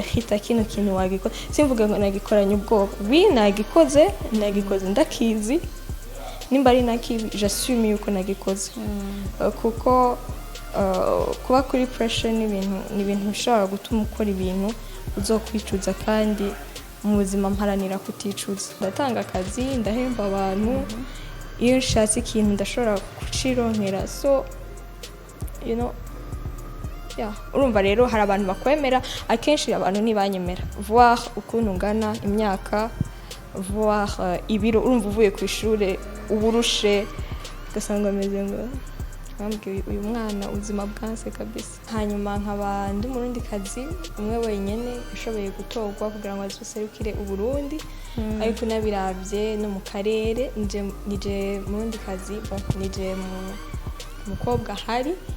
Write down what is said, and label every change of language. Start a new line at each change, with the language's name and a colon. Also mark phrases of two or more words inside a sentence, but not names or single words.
Rundi: hita kino kintu wagikora simvuga ngo nagikoranye ubwoba nagikoze ndakizi nimba ari nakibi j'assume yuko nagikoze kuko kuba kuri pressure ni ibintu bishobora gutuma ukora ibintu uzokwicuza kandi mu buzima mparanira kuticuza ndatanga akazi ndahemba abantu iyo nshatse ikintu ndashobora kucironkera
English: so you know
Rundi: urumva rero hari abantu bakwemera akenshi abantu ntibanyemera voir ukuntu ngana imyaka voir ibiro urumva uvuye ku ishuri uburushe ugasanga ameze ngo bambwiye uyu mwana ubuzima bwanse kabisa hanyuma nkaba ndi murundi kazi umwe wenyene yashoboye gutorwa kugira ngo azoserukire uburundi ariko nabiravye no mu karere nije murundi kazi nije mukobwa hari